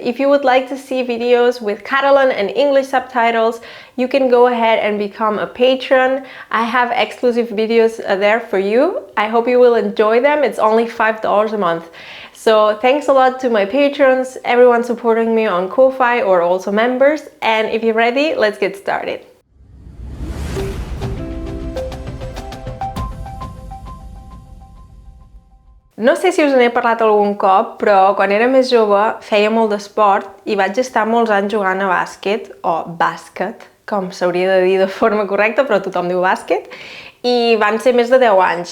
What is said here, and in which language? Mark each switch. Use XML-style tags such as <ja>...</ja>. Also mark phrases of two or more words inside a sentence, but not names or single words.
<en>If you would like to see videos with Catalan and English subtitles, you can go ahead and become a patron. I have exclusive videos there for you. I hope you will enjoy them. It's only $5 a month. So thanks a lot to my patrons, everyone supporting me on Ko-Fi or also members. And if you're ready, let's get started.</en> <ca>No sé si us n'he parlat algun cop, però quan era més jove feia molt d'esport i vaig estar molts anys jugant a bàsquet, o bàsquet, com s'hauria de dir de forma correcta, però tothom diu bàsquet, i van ser més de 10 anys.</ca>